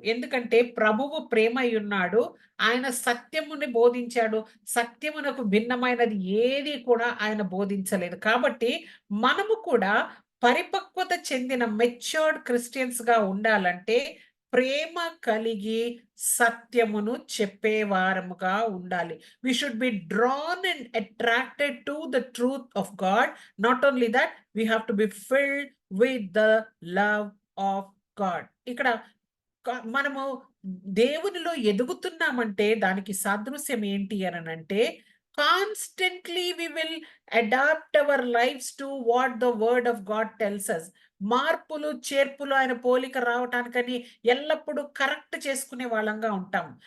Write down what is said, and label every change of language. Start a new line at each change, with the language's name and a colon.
Telugu: ఎందుకంటే ప్రభువు ప్రేమయున్నాడు. ఆయన సత్యముని బోధించాడు. సత్యమునకు భిన్నమైనది ఏది కూడా ఆయన బోధించలేదు. కాబట్టి మనము కూడా పరిపక్వత చెందిన మెచ్యూర్డ్ క్రిస్టియన్స్‌గా ఉండాలంటే ప్రేమ కలిగి సత్యమును చెప్పేవారముగా ఉండాలి.
English: We should be drawn and attracted to the truth of God. Not only that, we have to be filled with the love of God.
Telugu: ఇక్కడ మనము దేవునిలో ఎదుగుతున్నామంటే దానికి సాదృశ్యం ఏంటి అననంటే,
English: Constantly we will adapt our lives to what the word of God tells us.
Telugu: మార్పులు చేర్పులు ఆయన పోలిక రావటానికని ఎల్లప్పుడూ కరెక్ట్ చేసుకునే వాళ్ళంగా ఉంటాం.